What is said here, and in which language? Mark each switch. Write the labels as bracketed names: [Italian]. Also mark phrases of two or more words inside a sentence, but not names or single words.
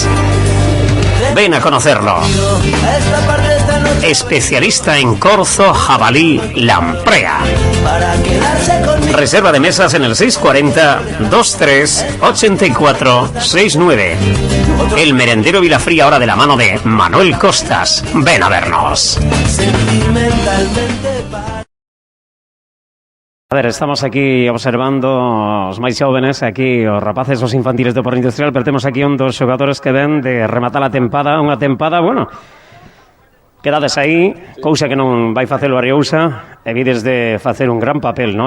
[Spanish] Ven a conocerlo. Especialista en corzo, jabalí, lamprea. Reserva de mesas en el 640 23 84 69. El merendero Vilafría, ahora de la mano de Manuel Costas. Ven a vernos. [Galician] A ver, estamos aquí observando os máis xóvenes, aquí os rapaces, os infantiles do Porto Industrial, pero temos aquí un dos xogadores que ven de rematar a tempada, unha tempada, bueno, quedades aí, cousa que non vai facer o Ariousa, e vides de facer un gran papel, no?